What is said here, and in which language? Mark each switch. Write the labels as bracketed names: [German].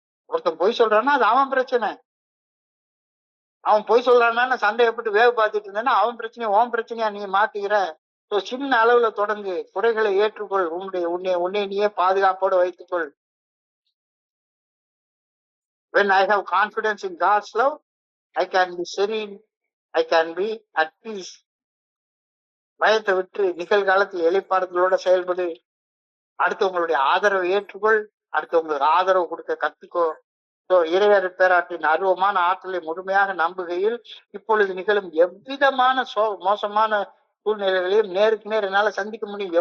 [Tamil] ஒருத்தன் பொய் சொல்றான்னா அது அவன் பிரச்சனை. அவன் பொய் சொல்றான்னு சந்தேகப்பட்டு வேவு பார்த்துட்டு இருந்தானா அவன் பிரச்சனையை உன் பிரச்சனையா நீ மாத்திக்கிற. சோ சின்ன அளவுல தொடங்கு, குறைகளை ஏற்றுக்கொள், உன்னை நீயே பாதுகாப்போடு வைத்துக்கொள். [English] When I have confidence in God's love, I can be serene, I can be at peace. [Tamil] பயத்தை விட்டு நிகழ்காலத்தில் எளிப்பாடுதலோட செயல்படு. அடுத்தவங்களுடைய ஆதரவை ஏற்றுக்கொள், அடுத்தவங்களுக்கு ஆதரவு கொடுக்க கத்துக்கோ. இறையர் பேராற்றின் அருவமான ஆற்றலை முழுமையாக நம்புகையில் இப்பொழுது நிகழும் எவ்விதமான மோசமான சூழ்நிலைகளையும் நேருக்கு நேர் என்னால சந்திக்க முடியும்.